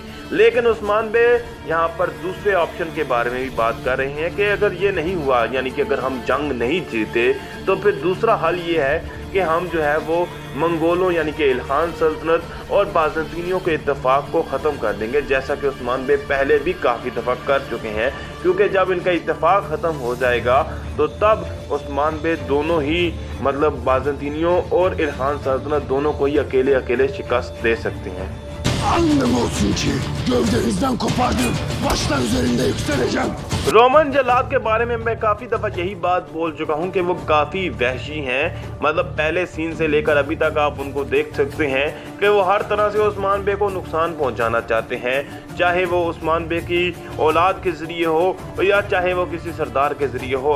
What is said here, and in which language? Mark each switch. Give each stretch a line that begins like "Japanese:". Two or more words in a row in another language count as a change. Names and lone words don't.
Hindi: लेकिन उस्मान बे यहाँ पर दूसरे ऑप्शन के बारे में भी बात कर रहे हैं कि अगर ये नहीं हुआ, यानी कि अगर हम जंग नहीं जीते, तो फिर दूसरा हल ये है कि हम जो है वो मंगोलों यानी कि इल्खान सल्तनत और बाज़ंतीनियों के इत्तेफाक को ख़त्म कर देंगे, जैसा कि उस्मान बे पहले भी काफ़ी दफ़ा कर चुके हैं। क्योंकि जब इनका इत्तेफाक ख़त्म हो जाएगा तो तब उस्मान बे दोनों ही, मतलब बाज़ंतीनियों और इल्खान सल्तनत दोनों को ही अकेले अकेले शिकस्त दे सकते हैं।
Turkish: Annem olsun ki gövdenizden kopardım, başlar üzerinde yükseleceğim.
Hindi: रोमन जल्लाद के बारे में मैं काफ़ी दफ़ा यही बात बोल चुका हूँ कि वो काफ़ी वहशी हैं। मतलब पहले सीन से लेकर अभी तक आप उनको देख सकते हैं कि वो हर तरह से उस्मान बे को नुकसान पहुँचाना चाहते हैं, चाहे वो उस्मान बे की औलाद के ज़रिए हो या चाहे वो किसी सरदार के ज़रिए हो।